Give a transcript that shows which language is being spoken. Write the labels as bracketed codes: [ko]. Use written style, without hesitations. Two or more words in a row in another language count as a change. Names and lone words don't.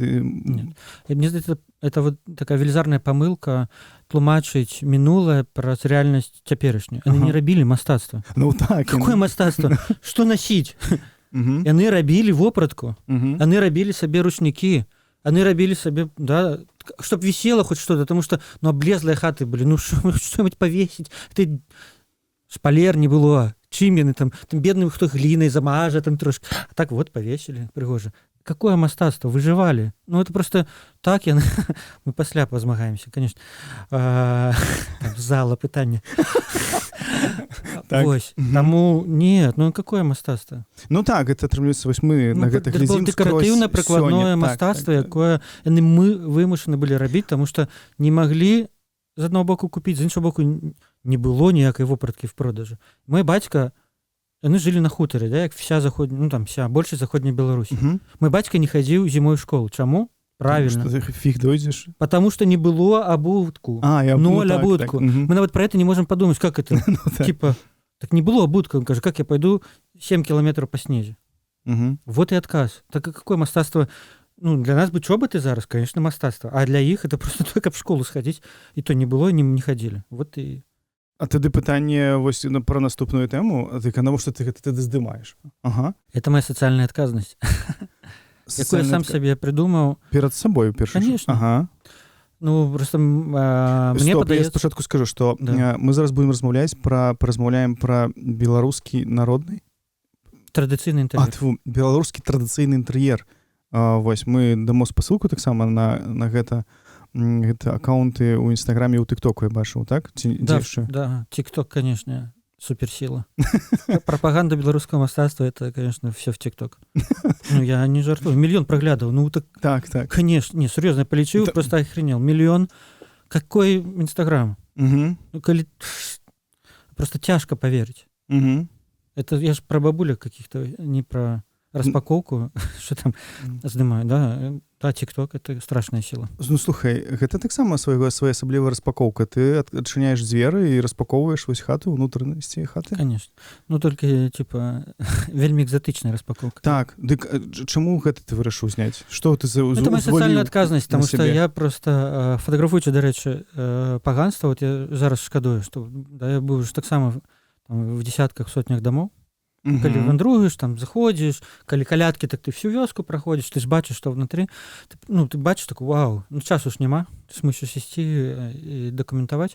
[be] мне здаецца, это вот такая велізарная памылка тлумачыць мінулае праз рэальнасць цяперашнюю. Яны не рабілі мастацтва. Ну так. Какое мастацтва? Што насіць? Яны рабілі вопратку, яны рабілі сабе ручнікі, яны рабілі сабе, да, [ru] чтоб висело хоть что-то, потому что, ну, облезлые хаты были, ну, что-нибудь повесить, ты шпалер не было, [be] чым яны там бедным хто глінай замажа там трошки, [ru] а так вот повесили, пригожа. Какое мастацтва, выживали. Ну, это просто так, мы пасля позмагаемся, конечно. [be] Зала пытання. Вось, таму, [ru] нет, ну, какое мастацтва? [be] Ну, так, это атрымліваецца, вось мы на гэтых глядзім скрозь. Дэкаратыўна-прыкладное мастацтва, якое яны мы вымушаны былі рабіць, таму што не маглі з аднаго боку купіць, з іншага боку не было ніякай вопраткі в продажы. Мой бацька яны жылі на хутары, да, як вся заходня, ну там вся большасць заходняй Беларусі. Мгм. Мой бацька не хадзіў зімой у школу. Чаму? [ru] Правильно. Потому что ты фиг дойдешь. Потому что не было абутку. Я Ноль [be] так, абутку. так. Мгм. [ru] Мы нават про это не можем подумать, как это. Ну, так. Типа, так не было абутка. Он кажет, как я пойду 7 километров по снезе. Мгм. Вот и отказ. Так а какое мастацтво? Ну, для нас бы чоботы зараз, конечно, мастацтво. А для іх это просто только в школу сходить. И то не было, не ходили. Вот и... [be] А тады пытанне вось про наступную тэму, навошта ты гэта тады здымаеш? Ага. [ru] Это моя социальная отказность. Якую я сам себе придумал. [be] Перад сабой у першую. [ru] Конечно. Ага. Ну, просто мне Стоп, я [be] падаецца... спачатку скажу, што [ru] Да. [be] мы зараз будзем размаўляем пра беларускі народны Традыцыйны інтэр'ер. беларускі традыцыйны інтэр'ер. Вось мы дамо спасылку таксама на гэта аккаунты ў інстаграме і ў тыктоку я бачыў, так? [ru] Да, тикток, конечно, суперсила. Пропаганда белорусского мастацтва, это, конечно, все в тикток. Ну, я не жартую. 1 миллион проглядывал. Ну, так, [be] Так. [ru] конечно. Не, серьезно, я полечил, Да. просто охренел. 1 миллион. Какой Инстаграм? Угу. Ну, просто тяжко поверить. Угу. Это я же про бабулек каких-то, не про распаковку, что там снимаю, да? Да, тикток — это страшная сила. [be] Ну, слухай, гэта таксама своя асаблівая распакоўка. Ты адчыняеш дзверы і распаковваеш вось хату, ўнутранасці хаты? [ru] Конечно. Ну, только, типа, [be] вельмі экзотичная распаковка. Так, дык чаму гэта ты вырашыў зняць? Што ты [ru] Это моя социальная отказность, потому что себе? [uk] я просто фотографуючи, до речі, [be] паганства, вот я зараз шкадую, что да, я быў уже таксама там, в десятках, сотнях домов. Калі вандруеш, там заходзіш, калі калядкі, так ты всю вёску праходзіш, ты ж бачыш, што внутры, ты бачыш так, вау, ну часу ж няма, ты ж мусіш ісці і дакументаваць.